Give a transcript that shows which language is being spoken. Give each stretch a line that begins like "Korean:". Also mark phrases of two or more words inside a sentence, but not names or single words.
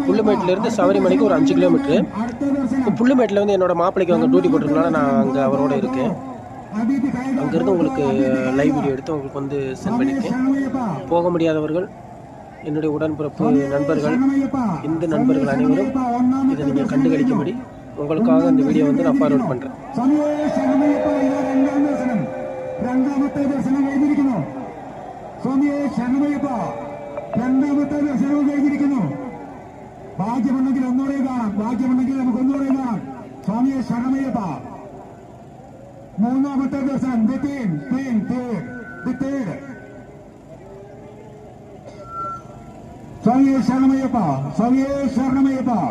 Tamil: புல்லுமேட்டிலேருந்து சபரிமலைக்கு ஒரு 5 கிலோமீட்ரு. இப்போ புல்லுமேட்டில் வந்து என்னோடய மாப்பிள்ளைக்கு அங்கே டியூட்டி போட்டிருக்கனால நான் அங்கே அவரோட இருக்கேன். அங்கேருந்து உங்களுக்கு லைவ் வீடியோ எடுத்து உங்களுக்கு வந்து சென்ட் பண்ணியிருக்கேன். போக முடியாதவர்கள், என்னுடைய உடன்பிறப்பு நண்பர்கள், இந்த நண்பர்கள் அனைவரும் இதை நீங்கள் கண்டுகளிக்கும்படி உங்களுக்காக இந்த வீடியோ வந்து நான் ஃபார்வர்ட் பண்ணுறேன்.
Malayalam: ഭാഗ്യമുണ്ടെങ്കിൽ ഒന്നുകൂടെ കാണാം, ഭാഗ്യമുണ്ടെങ്കിൽ നമുക്ക് ഒന്നുകൂടെ കാണാം. സ്വാമിയെ ശരണമയ്യപ്പ. മൂന്നാമത്തെ ദർശനം സ്വാമിയെ ശരണമയ്യപ്പ, സ്വാമിയെ ശരണമയ്യപ്പ.